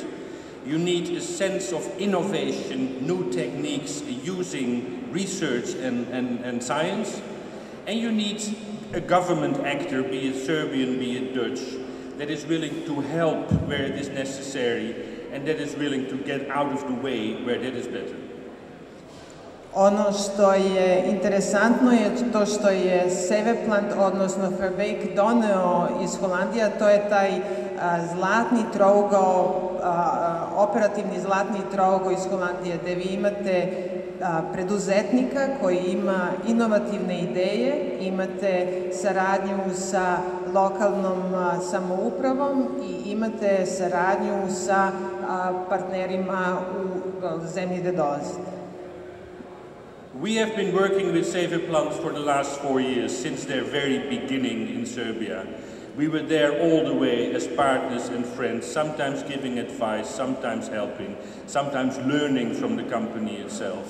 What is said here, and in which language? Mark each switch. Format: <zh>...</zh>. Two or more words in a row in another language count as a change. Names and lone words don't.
<en>You need a sense of innovation, new techniques using research and science. And you need a government actor, be it Serbian, be it Dutch, that is willing to help where it is necessary and that is willing to get out of the way where that is better.</en> <sr>Ono što je interesantno je to što je Seveplant, odnosno Verbeek, doneo iz Holandije, to je taj zlatni trougao, operativni zlatni trougao iz Holandije, gde vi imate preduzetnika koji ima inovativne ideje, imate saradnju sa lokalnom samoupravom i imate saradnju sa partnerima u zemlji gde dolazite.</sr> <en>We have been working with Seveplant for the last 4 years, since their very beginning in Serbia. We were there all the way as partners and friends, sometimes giving advice, sometimes helping, sometimes learning from the company itself.</en>